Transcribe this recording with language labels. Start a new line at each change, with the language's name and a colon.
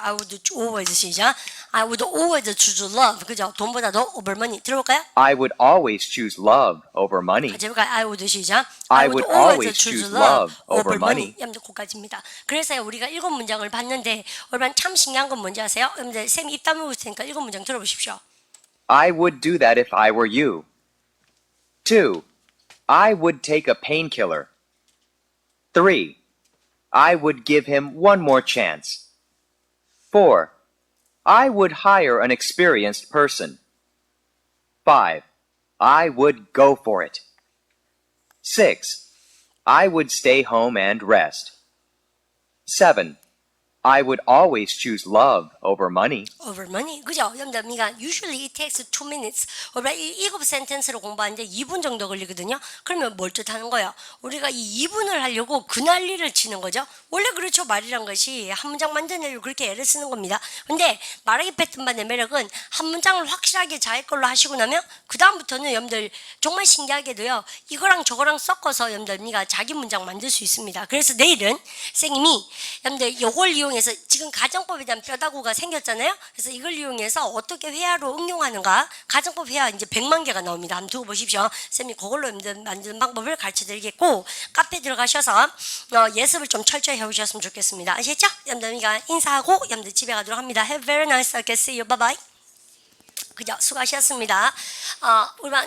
English: I would always 시작. I would always choose love.
Korean: 그죠? 돈보다도
English: over money.
Korean: 들어볼까요?
English: I would always choose love over money.
Korean: 같이 해볼까요?
English: I would
Korean: 시작.
English: I would always choose love over money.
Korean: 여러분들 거기까지입니다. 그래서 우리가 7문장을 봤는데 여러분 참 신기한 건 뭔지 아세요? 여러분들 쌤이 입 다물고 있을 테니까 7문장 들어보십시오.
English: I would do that if I were you. 2. I would take a painkiller. 3. I would give him one more chance. 4. I would hire an experienced person. 5. I would go for it. 6. I would stay home and rest. 7. I would always choose love over money. over money.
Korean: 그죠? 여러분들, 우리가
English: usually it takes 2 minutes.
Korean: 우리가 이 7 센텐스를 공부하는데 2분 정도 걸리거든요. 그러면 뭘 뜻하는 거예요? 우리가 이 2분을 하려고 그 난리를 치는 거죠. 원래 그렇죠. 말이란 것이 한 문장 만드느라고 그렇게 애를 쓰는 겁니다. 근데 말하기 패턴만의 매력은 한 문장을 확실하게 자기 걸로 하시고 나면 그 다음부터는 여러분들 정말 신기하게도요. 이거랑 저거랑 섞어서 여러분들 우리가 자기 문장 만들 수 있습니다. 그래서 내일은 선생님이 여러분들 이걸 이용해서 지금 가정법에 대한 뼈다구가 생겼잖아요. 그래서 이걸 이용해서 어떻게 회화로 응용하는가. 가정법 회화 이제 100만 개가 나옵니다. 한번 두고 보십시오. 쌤이 그걸로 여러분들 만드는 방법을 가르쳐 드리겠고, 카페 들어가셔서 예습을 좀 철저히 해오셨으면 좋겠습니다. 아시겠죠? 여러분들 우리가 인사하고 여러분들 집에 가도록 합니다.
English: Have a very nice day. See you. Bye bye.
Korean: 그죠? 수고하셨습니다. 우리만